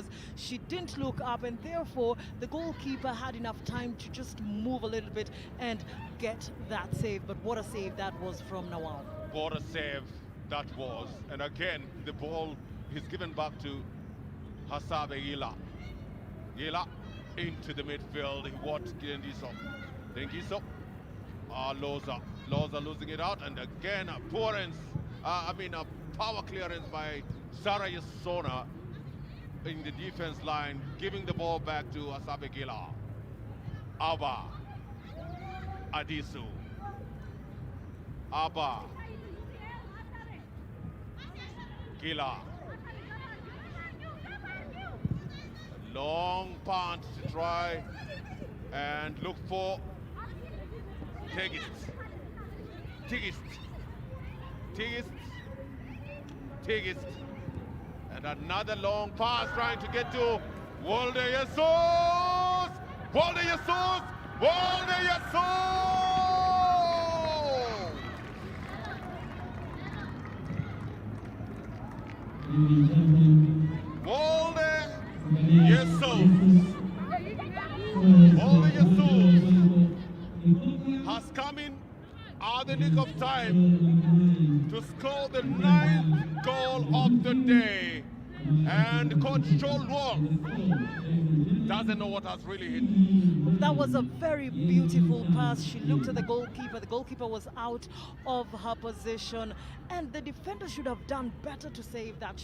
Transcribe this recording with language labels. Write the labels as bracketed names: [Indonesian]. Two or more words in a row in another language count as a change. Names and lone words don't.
[English] She didn't look up, and therefore the goalkeeper had enough time to just move a little bit and get that save. But what a save that was from Nawal. What a save that was. And again, the ball is given back to Hasabe Gila. Gila into the midfield. What Dengiso? Dengiso. Loza losing it out, and again a power clearance by Sarah Yasona in the defense line, giving the ball back to Hasabe Gila. Abba Adisu. Abba Gila. Long punt to try and look for Tigist. And another long pass trying to get to Walde Jesus! Walde Jesus! Walde Jesus! Walde Jesus! Walde Jesus has come in at the nick of time to score the 9th goal of the day. And Coach Cholwal doesn't know what has really hit. That was a very beautiful pass. She looked at the goalkeeper. The goalkeeper was out of her position, and the defender should have done better to save that.